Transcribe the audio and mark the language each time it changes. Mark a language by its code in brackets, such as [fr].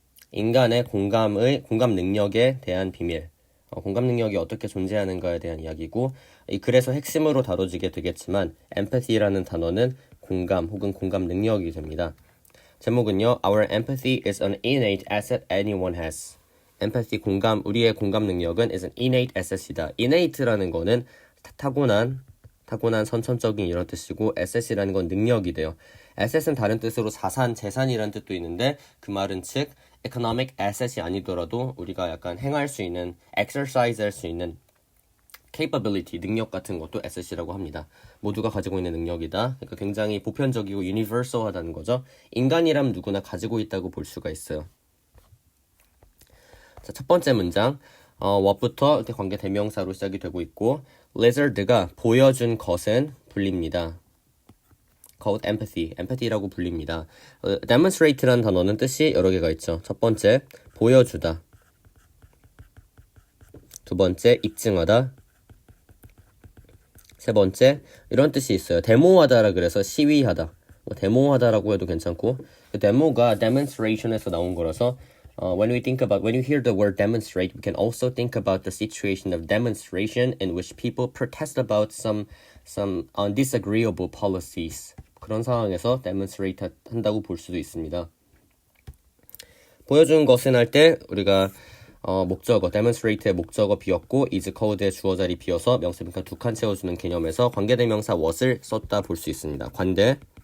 [ko] 인간의 공감 능력에 대한 비밀. 공감 능력이 어떻게 존재하는가에 대한 이야기고, 이 글에서 핵심으로 다뤄지게 되겠지만 empathy라는 단어는 공감 혹은 공감 능력이 됩니다. 제목은요. [en] Our empathy is an innate asset anyone has. empathy [ko] 우리의 공감 능력은 [en] is an innate asset이다. [ko] innate라는 거는 타고난 선천적인 이런 뜻이고 asset이라는 건 능력이 돼요. asset은 다른 뜻으로 자산, 재산이라는 뜻도 있는데 그 말은 즉 economic asset이 아니더라도 우리가 약간 행할 수 있는, exercise 할 수 있는 capability, 능력 같은 것도 asset이라고 합니다. 모두가 가지고 있는 능력이다. 그러니까 굉장히 보편적이고 universal하다는 거죠. 인간이라면 누구나 가지고 있다고 볼 수가 있어요. 자, 첫 번째 문장. what부터 이렇게 관계 대명사로 시작이 되고 있고 lizard가 보여준 것은 불립니다. called empathy라고 불립니다. demonstrate라는 단어는 뜻이 여러 개가 있죠. 첫 번째, 보여주다. 두 번째, 입증하다. 세 번째, 이런 뜻이 있어요. 데모하다라 그래서 시위하다. 데모하다라고 해도 괜찮고, 데모가 demonstration에서 나온 거라서 [en] when you hear the word demonstrate, we can also think about the situation of demonstration in which people protest about some disagreeable policies. [ko] 그런 상황에서 demonstrate 한다고 볼 수도 있습니다. 보여준 것은 할 때 우리가 목적어, demonstrate의 목적어 비었고 is code의 주어자리 비어서 명사니까 두 칸 채워주는 개념에서 관계대명사 what을 썼다 볼 수 있습니다. 관대.